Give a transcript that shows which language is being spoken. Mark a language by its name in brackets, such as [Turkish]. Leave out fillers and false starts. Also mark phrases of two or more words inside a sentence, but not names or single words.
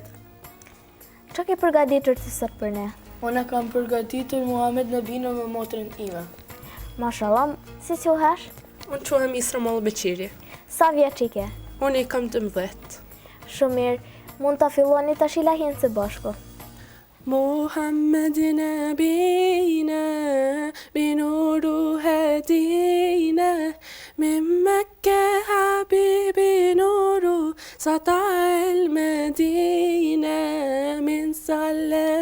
[Albanian] Çka ke përgatitur ti sot për ne? Unë kam përgatitur Muhammed Nebino me motrën ime. Mashallah, si quhesh? Unë quhem Isra Mollë Beqiri. Sa vjeç je ke? Unë i kam 12. Shumë mirë, mund ta filloni tash ilahin së bashku. [Arabic] محمد نبينا بنور هدينا من مكة حبيبي نور سطع المدينة من صلى